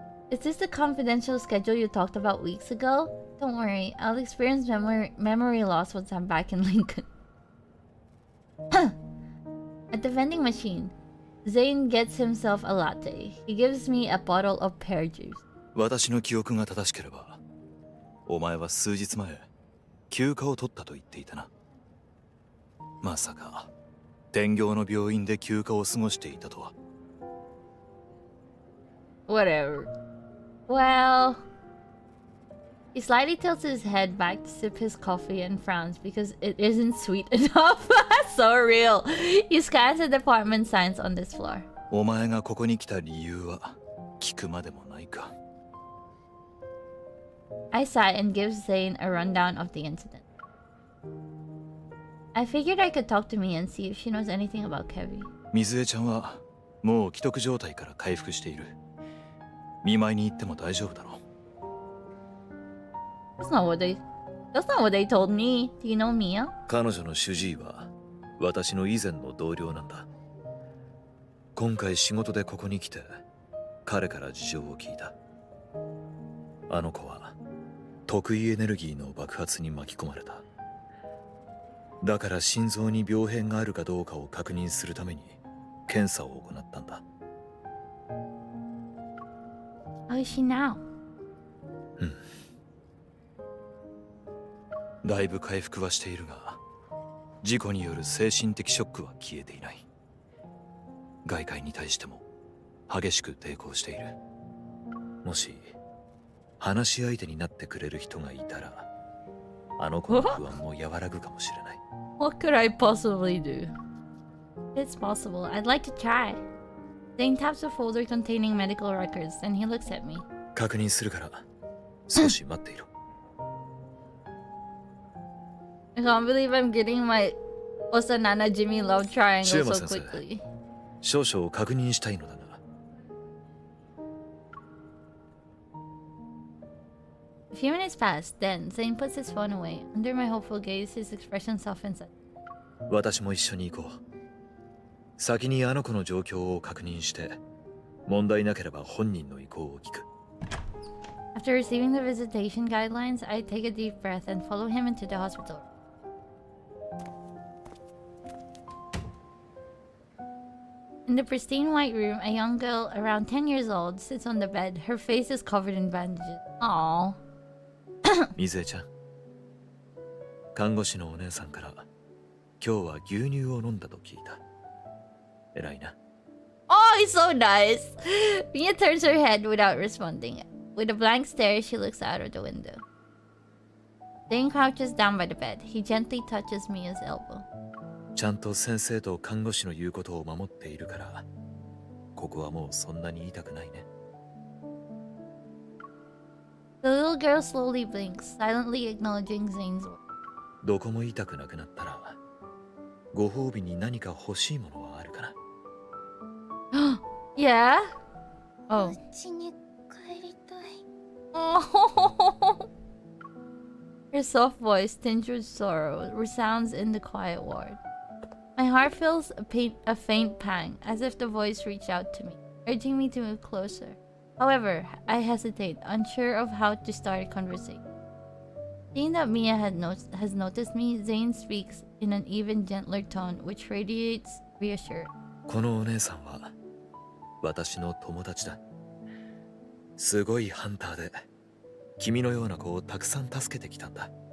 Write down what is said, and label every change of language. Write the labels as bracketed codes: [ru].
[en] Is this the confidential schedule you talked about weeks ago? Don't worry, I'll experience memory loss once I'm back in Lincoln. At the vending machine, Zane gets himself a latte. He gives me a bottle of pear juice. [ja] 私の記憶が正しければ、お前は数日前、休暇を取ったと言っていたな。まさか、天行の病院で休暇を過ごしていたとは。 [en] Whatever. Well... He slightly tilts his head back to sip his coffee and frowns because it isn't sweet enough. So real. He scans the department signs on this floor. [ja] お前がここに来た理由は聞くまでもないか。 [en] I sigh and give Zane a rundown of the incident. I figured I could talk to Mia and see if she knows anything about Kevin. [ja] 水江ちゃんはもう危篤状態から回復している。見舞いに行っても大丈夫だろう。 [en] That's not what they told me. Do you know Mia? [ja] 彼女の主治医は私の以前の同僚なんだ。今回仕事でここに来て彼から事情を聞いた。あの子は特異エネルギーの爆発に巻き込まれた。だから心臓に病変があるかどうかを確認するために検査を行ったんだ。 [en] How is she now? [ja] だいぶ回復はしているが、事故による精神的ショックは消えていない。外界に対しても激しく抵抗している。もし話し相手になってくれる人がいたら、あの子の不安も和らぐかもしれない。 [en] What could I possibly do? It's possible. I'd like to try. Zane taps a folder containing medical records, and he looks at me. [ja] 確認するから少し待っていろ。 [en] I can't believe I'm getting my Osanana Jimmy love triangle so quickly. [ja] 少々確認したいのだが。 [en] A few minutes pass, then Zane puts his phone away. Under my hopeful gaze, his expression softens. [ja] 私も一緒に行こう。先にあの子の状況を確認して、問題なければ本人の意向を聞く。 [en] After receiving the visitation guidelines, I take a deep breath and follow him into the hospital. In the pristine white room, a young girl around 10 years old sits on the bed. Her face is covered in bandages. Aww. [ja] みずえちゃん、看護師のお姉さんから今日は牛乳を飲んだと聞いた。偉いな。 [en] Oh, he's so nice. Mia turns her head without responding. With a blank stare, she looks out of the window. Zane crouches down by the bed. He gently touches Mia's elbow. [ja] ちゃんと先生と看護師の言うことを守っているから、ここはもうそんなに痛くないね。 [en] The little girl slowly blinks, silently acknowledging Zane's words. [ja] どこも痛くなくなったら、ご褒美に何か欲しいものはあるかな。 [en] Yeah? Oh. [ja] うちに帰りたい。 [en] Oh. Her soft voice, tinged with sorrow, resounds in the quiet ward. My heart feels a faint pang, as if the voice reached out to me, urging me to move closer. However, I hesitate, unsure of how to start a conversation. Seeing that Mia has noticed me, Zane speaks in an even gentler tone, which radiates reassurance. [ja] このお姉さんは私の友達だ。すごいハンターで、君のような子をたくさん助けてきたんだ。